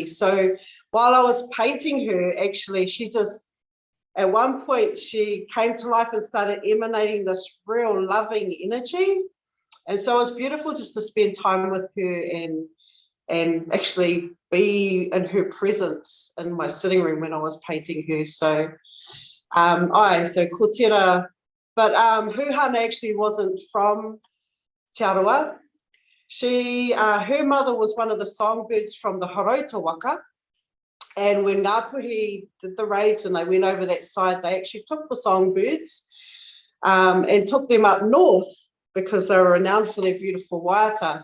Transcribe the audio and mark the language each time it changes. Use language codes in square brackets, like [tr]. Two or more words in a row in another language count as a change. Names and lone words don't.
[en] So while I was painting her, actually, she just, at one point, she came to life and started emanating this real loving energy. And so it was beautiful just to spend time with her and actually be in her presence in my sitting room when I was painting her. [mi] So ko tira, [en] but Huhana actually wasn't from Te Arawa. Her mother was one of the songbirds from the Horota waka. And when Ngāpuhi did the raids and they went over that side, they actually took the songbirds and took them up north because they were renowned for their beautiful waiata.